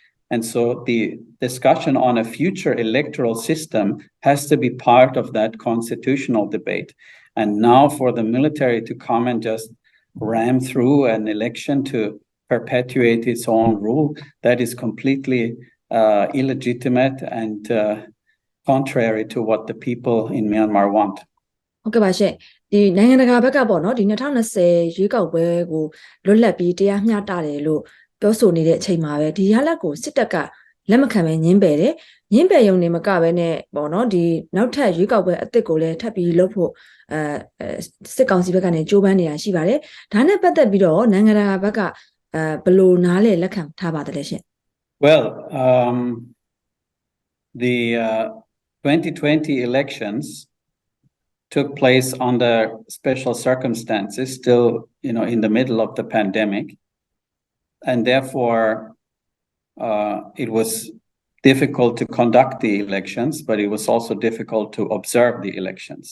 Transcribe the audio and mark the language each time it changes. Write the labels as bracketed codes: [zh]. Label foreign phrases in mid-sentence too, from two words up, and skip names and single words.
[en] And so the discussion on a future electoral system has to be part of that constitutional debate. And now for the military to come and just ram through an election to perpetuate its own rule, that is completely illegitimate and contrary to what the people in Myanmar want. [my] ဟုတ်ကဲ့ပါရှင့်ဒီနိုင်ငံတကာဘက်ကပေါ့နော်ဒီ2020ရွေးကောက်ပွဲကိုလွတ်လပ်ပြီးတရားမျှတတယ်လို့ပြောဆိုနေတဲ့အချိန်မှာပဲဒီရလဒ်ကိုစစ်တပ်ကလက်မခံပဲညှင်းပယ်တယ်ညှင်းပယ်ရုံနဲ့မကပဲနဲ့ပေါ့နော်ဒီနောက်ထပ်ရွေးကောက်ပွဲအသစ်ကိုလည်းထပ်ပြီးလုပ်ဖို့စစ်ကောင်စီဘက်ကနေကြိုးပမ်းနေတာရှိပါတယ်ဒါနဲ့ပတ်သက်ပြီးတော့နိုင်ငံတကာဘက်ကဘယ်လိုနားလဲလက်ခံထားပါသလဲရှင့် [en] Well, the 2020 elections took place under special circumstances, still, in the middle of the pandemic. And therefore, it was difficult to conduct the elections, but it was also difficult to observe the elections.